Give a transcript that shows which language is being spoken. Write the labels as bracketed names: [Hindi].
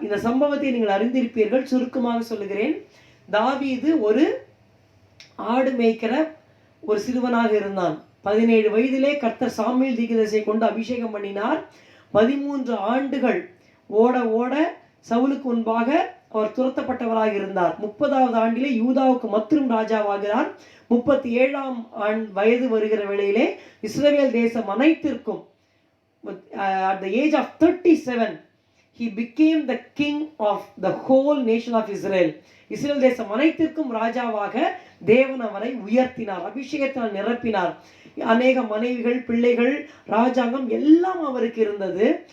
[Tamil] இந்த சம்பவத்தை நீங்கள் அறிந்திருப்பீர்கள். சுருக்கமாக சொல்லுகிறேன். தாவீது ஒரு ஆடு மேய்க்கிற ஒரு சிறுவனாக இருந்தான். 17 வயதிலே கர்த்தர் சாமுவேல் தீர்க்கதரிசியை கொண்டு அபிஷேகம் பண்ணினார். 13 ஆண்டுகள் ஓட ஓட சவுலுக்கு முன்பாக அவர் துரத்தப்பட்டவராக இருந்தார். 30வது ஆண்டிலே யூதாவுக்கு மற்றும் ராஜாவாகிறார். 37ஆம் வயது வருகிற வேளையிலே இஸ்ரவேல் தேசம் அனைத்திற்கும் [English] at the age of 37 he became the king of the whole nation of Israel. [Tamil] Israel தேசம் அனைத்திற்கும் ராஜாவாக தேவன் அவரை உயர்த்தினார், அபிஷேகத்தால் நிரப்பினார். அநேக மனைவிகள், பிள்ளைகள், ராஜாங்கம் எல்லாம் அவருக்கு இருந்தது.